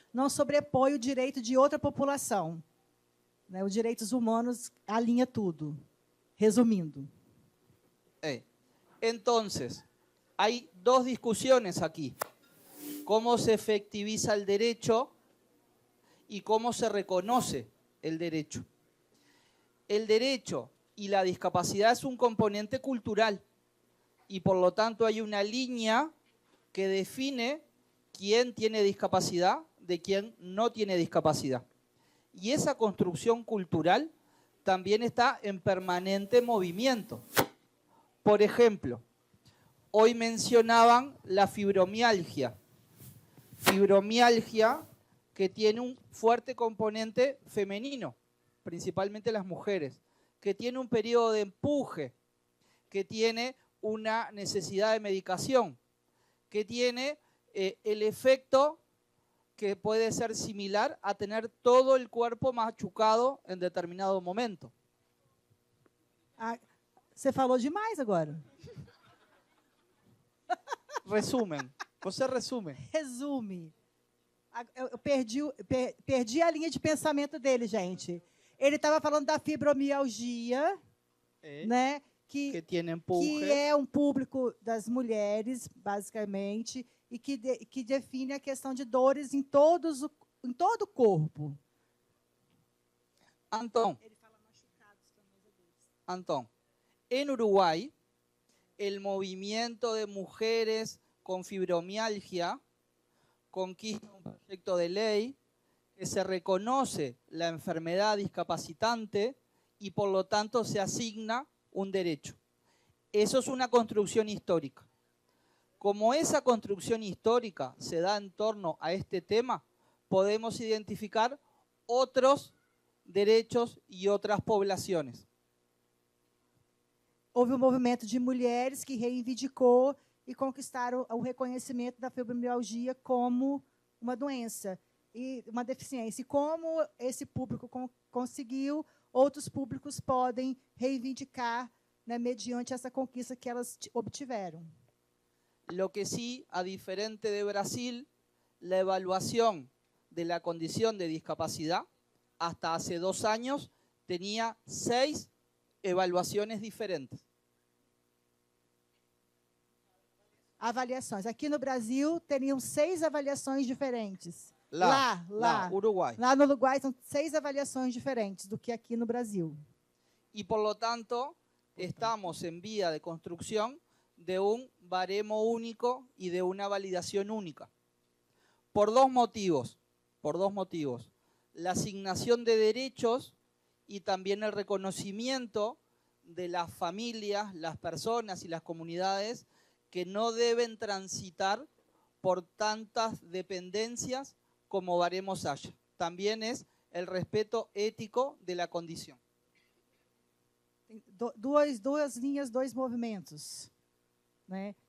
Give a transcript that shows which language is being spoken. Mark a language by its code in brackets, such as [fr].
[pt] Não sobrepõe o direito de outra população. Né? Os direitos humanos alinha tudo. Resumindo. [es] Entonces, hay dos discusiones aquí. Cómo se efectiviza el derecho y cómo se reconoce el derecho. El derecho y la discapacidad es un componente cultural y por lo tanto hay una línea que define quién tiene discapacidad de quién no tiene discapacidad. Y esa construcción cultural también está en permanente movimiento. Por ejemplo, hoy mencionaban la fibromialgia. Fibromialgia que tiene un fuerte componente femenino, principalmente las mujeres, que tiene un periodo de empuje, que tiene una necesidad de medicación, que tiene el efecto que puede ser similar a tener todo el cuerpo machucado en determinado momento. [pt] Você falou demais agora. [es] Resumen. [pt] Você resume. Resume. Eu perdi a linha de pensamento dele, gente. Ele estava falando da fibromialgia, né? Que é um público das mulheres, basicamente, e que define a questão de dores em todo o corpo. [es] Antón, en Uruguay, el movimiento de mujeres con fibromialgia conquista un proyecto de ley que se reconoce la enfermedad discapacitante y por lo tanto se asigna un derecho. Eso es una construcción histórica. Como esa construcción histórica se da en torno a este tema, podemos identificar otros derechos y otras poblaciones. [pt] Houve um movimento de mulheres que reivindicou e conquistaram o reconhecimento da fibromialgia como uma doença e uma deficiência. E como esse público conseguiu, outros públicos podem reivindicar, né, mediante essa conquista que elas obtiveron. [es] Lo que sí, a diferente de Brasil, la evaluación de la condición de discapacidad hasta hace 2 años tenía 6 evaluaciones diferentes. [pt] Avaliações. Aqui no Brasil, teriam 6 avaliações diferentes. Lá, Uruguai. Lá no Uruguai, são 6 avaliações diferentes do que aqui no Brasil. [es] Y por lo tanto, estamos en vía de construcción de un baremo único y de una validación única. Por dos motivos. La asignación de derechos y también el reconocimiento de las familias, las personas y las comunidades que no deben transitar por tantas dependencias como baremos haya. También es el respeto ético de la condición. [pt] Tem duas linhas, 2 movimentos, né?